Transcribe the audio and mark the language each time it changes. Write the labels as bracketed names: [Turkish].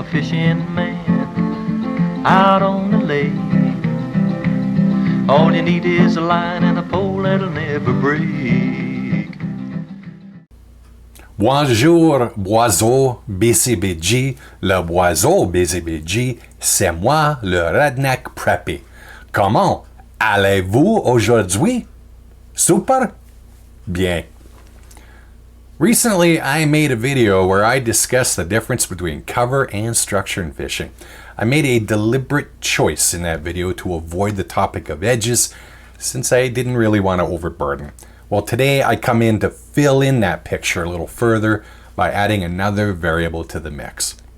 [English] fishing man out on the lake. All you need is a line and a pole that'll never break. [French] Bonjour, boiseau BCBG. Le boiseau BCBG, c'est moi, le Redneck Preppy. Comment allez-vous aujourd'hui? Super? Bien. [English] Recently, I made a video where I discussed the difference between cover and structure in fishing. I made a deliberate choice in that video to avoid the topic of edges, since I didn't really want to overburden. Well, today I come in to fill in that picture a little further by adding another variable to the mix.